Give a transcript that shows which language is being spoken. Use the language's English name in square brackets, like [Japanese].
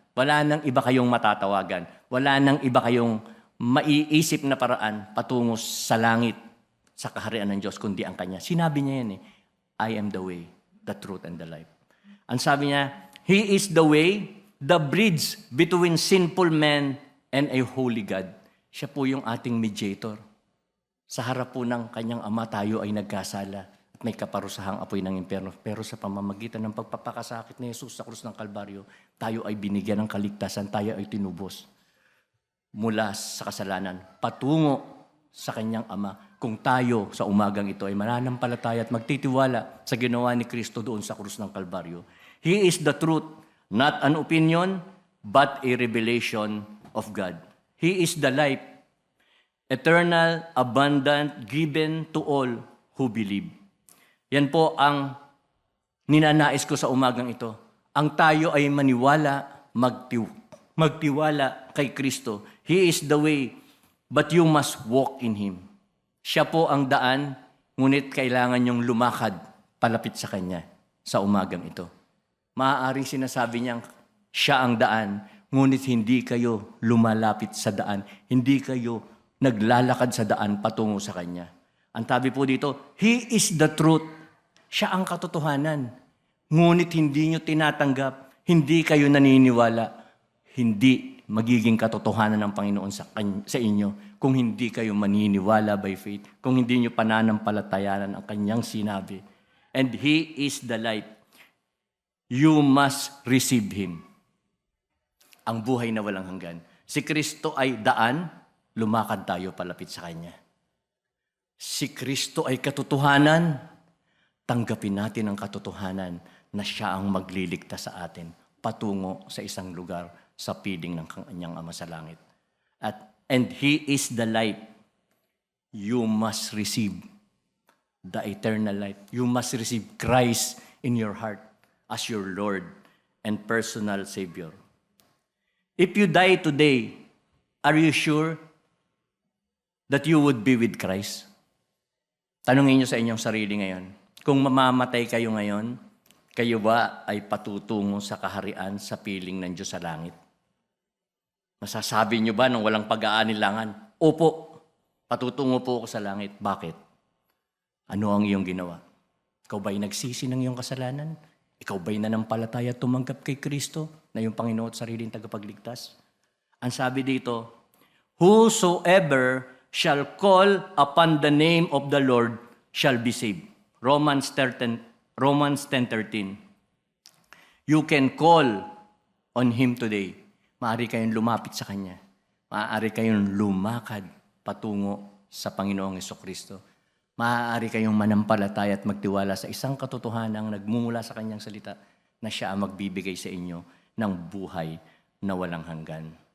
[Filipino] Wala nang iba kayong matatawagan. Wala nang iba kayong maiisip na paraan patungo sa langit, sa kaharian ng Diyos, kundi ang Kanya. Sinabi niya yan [English] I am the way, the truth, and the life. [Filipino] Ang sabi niya, [English] He is the way, the bridge between sinful men and a holy God. [Filipino] Siya po yung ating mediator. Sa harap po ng kanyang Ama, tayo ay nagkasala at may kaparusahang apoy ng impyerno. Pero sa pamamagitan ng pagpapakasakit ni Jesus sa krus ng Kalbaryo, tayo ay binigyan ng kaligtasan, tayo ay tinubos mula sa kasalanan, patungo sa kanyang Ama. Kung tayo sa umagang ito ay mananampalataya at magtitiwala sa ginawa ni Kristo doon sa krus ng Kalbaryo. [English] He is the truth, not an opinion, but a revelation of God. He is the life, eternal, abundant, given to all who believe. [Filipino] Yan po ang ninanais ko sa umagang ito. Ang tayo ay maniwala, magtiwala kay Kristo. He is the way, but you must walk in Him. Siya po ang daan, ngunit kailangan niyong lumakad palapit sa Kanya sa umagang ito. Maaaring sinasabi niyang siya ang daan, ngunit hindi kayo lumalapit sa daan. Hindi kayo naglalakad sa daan patungo sa Kanya. Ang tabi po dito, [English] He is the truth. [Filipino] Siya ang katotohanan. Ngunit hindi nyo tinatanggap, hindi kayo naniniwala, hindi magiging katotohanan ng Panginoon sa inyo kung hindi kayo maniniwala [English] by faith, [Filipino] kung hindi nyo pananampalatayanan ang Kanyang sinabi. [English] And He is the light. You must receive Him. [Filipino] Ang buhay na walang hanggan. Si Kristo ay daan, lumakad tayo palapit sa Kanya. Si Kristo ay katotohanan, tanggapin natin ang katotohanan na siya ang magliligtas sa atin patungo sa isang lugar sa piling ng Kanyang Ama sa langit. [English] And He is the light. You must receive the eternal life. You must receive Christ in your heart as your Lord and personal Savior. If you die today, are you sure that you would be with Christ? [Filipino] Tanungin niyo sa inyong sarili ngayon. Kung mamamatay kayo ngayon, kayo ba ay patutungo sa kaharian sa piling ng Diyos sa langit? Masasabi niyo ba nang walang pag-aanilangan? Opo, patutungo po ako sa langit. Bakit? Ano ang iyong ginawa? Ikaw ba'y nagsisi ng iyong kasalanan? Ikaw ba'y nanampalataya at tumanggap kay Kristo na yung Panginoon at sariling tagapagligtas? Ang sabi dito, [English] whosoever shall call upon the name of the Lord shall be saved. Romans 10:13. You can call on Him today. [Filipino] Maaari kayong lumapit sa Kanya. Maaari kayong lumakad patungo sa Panginoong Jesucristo. Maaari kayong manampalataya at magtiwala sa isang katotohanang nagmumula sa Kanyang salita na siya ang magbibigay sa inyo ng buhay na walang hanggan.